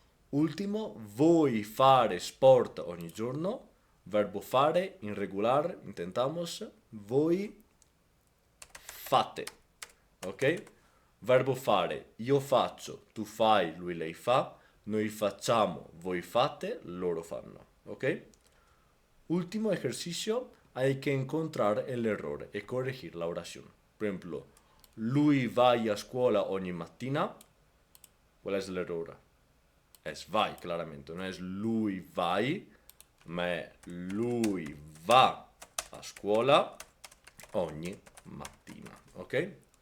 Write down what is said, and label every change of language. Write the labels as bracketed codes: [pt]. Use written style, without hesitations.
[it] Ultimo, voi fare sport ogni giorno. Verbo fare, irregolare, intentamos. Voi fate, ok? Verbo fare, io faccio, tu fai, lui, lei fa. Noi facciamo, voi fate, loro fanno, ok? [es] Último ejercicio, hay que encontrar el error e corregir la oración. Por ejemplo, [it] lui vai a scuola ogni mattina. [es] ¿Cuál es el error? Es vai, claramente. No es lui vai, [it] ma è lui va a scuola ogni mattina, [es] ok?